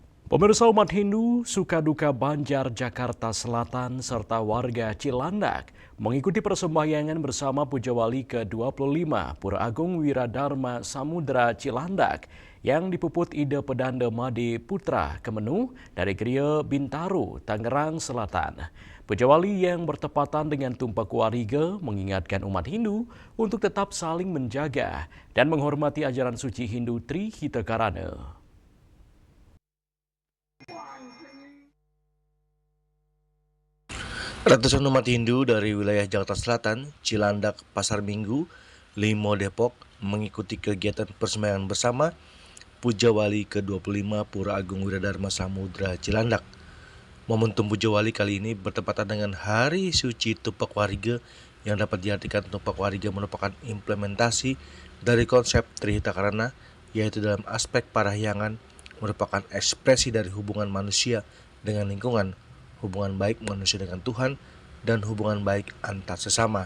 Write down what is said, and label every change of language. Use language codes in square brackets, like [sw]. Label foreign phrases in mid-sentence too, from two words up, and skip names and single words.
[id] Pemirsa umat Hindu, suka duka Banjar, Jakarta Selatan, serta warga Cilandak mengikuti persembahyangan bersama Pujawali ke-25 Pura Agung Wiradharma Samudra Cilandak yang dipuput Ida Pedanda Made Putra Kemenu dari Geria Bintaro, Tangerang Selatan. Pujawali yang bertepatan dengan Tumpak Wariga mengingatkan umat Hindu untuk tetap saling menjaga dan menghormati ajaran suci Hindu Trihitakarana. Ratusan umat Hindu dari wilayah Jakarta Selatan, Cilandak, Pasar Minggu, Limo, Depok mengikuti kegiatan persembahyangan bersama Pujawali ke-25 Pura Agung Wiradharma Samudra Cilandak. Momentum Pujawali kali ini bertepatan dengan Hari Suci Tumpak Wariga yang dapat diartikan Tumpak Wariga merupakan implementasi dari konsep Trihitakarana, yaitu dalam aspek parahyangan merupakan ekspresi dari hubungan manusia dengan lingkungan, hubungan baik manusia dengan Tuhan, dan hubungan baik antar sesama.